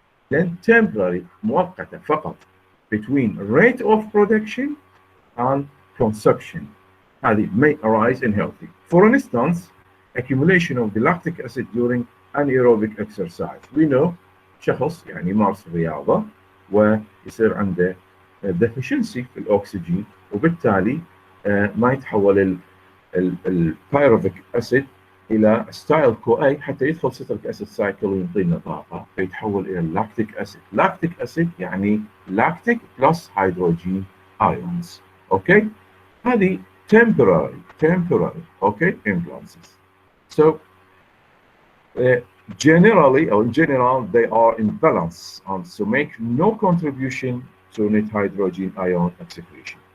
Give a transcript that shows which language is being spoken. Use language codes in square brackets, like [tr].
[en] Then temporary مؤقتة فقط between rate of production and consumption. [ar] هذه [en] may arise in healthy. For instance, accumulation of the lactic acid during anaerobic exercise. We know [ar] شخص يعني يمارس الرياضة ويصير عنده deficiency في الأكسجين وبالتالي ما يتحول البيروفيك أسيد إلى ستايل كو أي حتى يدخل ستريك أسيد سايكل ويعطينا طاقة فيتحول إلى اللاكتيك أسيد. لاكتيك أسيد يعني لاكتيك بلس هيدروجين ايونز. اوكي هذه [en] temporary okay imbalances. So generally or in general they are in balance and so make no contribution to net hydrogen ion excretion.